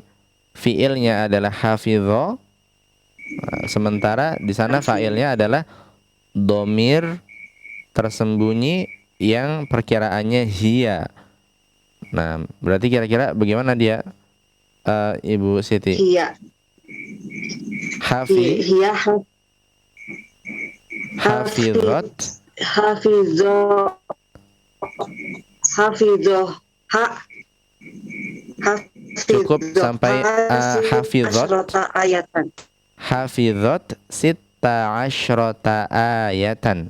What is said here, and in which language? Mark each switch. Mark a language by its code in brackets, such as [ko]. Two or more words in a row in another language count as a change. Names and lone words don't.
[id] Fiilnya adalah hafidho, sementara di sana fa'ilnya adalah domir tersembunyi yang perkiraannya hiya. Nah, berarti kira-kira bagaimana dia, Ibu Siti? [ar] هي. هي [id] Hafidhot. Hafidho. Cukup sampai hafidhot. Ayatan. [ar] حافظة ستة عشرة آية.